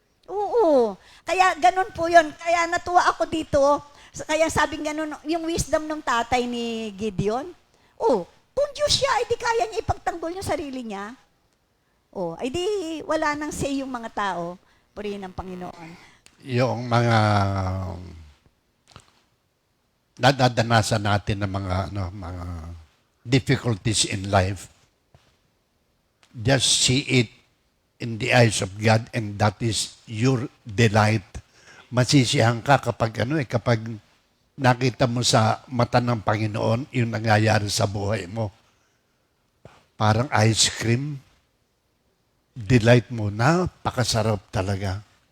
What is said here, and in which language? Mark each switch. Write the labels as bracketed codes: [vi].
[tl] Oo. Kaya ganun po yun. Kaya natuwa ako dito. Kaya sabing ganun, yung wisdom ng tatay ni Gideon. Kung Diyos siya, di kaya niya ipagtanggol yung sarili niya. Ay di wala nang say yung mga tao. Purihin ng Panginoon. [en] Yung mga nadadanasan natin ng mga difficulties in life, just see it in the eyes of God and that is your delight. [tl] Masisiyahan ka kapag kapag nakita mo sa mata ng Panginoon yung nangyayari sa buhay mo. Parang ice cream. Delight mo na, pakasarap talaga.